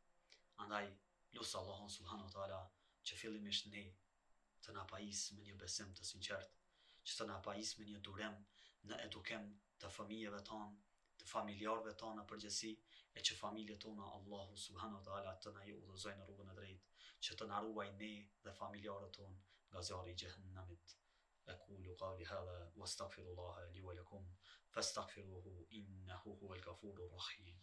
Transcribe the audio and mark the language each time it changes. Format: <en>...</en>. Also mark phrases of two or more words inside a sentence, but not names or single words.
<sq>Andaj lut Allahun</sq> <ar>سبحانه وتعالى</ar> <sq>që fillimisht ne të na pajisë me një besim të sinqert, që të na pajisë me një durim në edukim të fëmijëve tonë, të familjarëve tonë në përgjithësi, e që familjet tona Allahu</sq> <ar>سبحانه وتعالى</ar> <sq>të na udhëzojnë në rrugën e drejtë, që të na ruajë ne dhe familjarët tonë nga zjarri i xhehenamit.</sq> <ar>أقول قولي هذا وأستغفر الله لي ولكم فاستغفروه إنه هو الغفور الرحيم.</ar>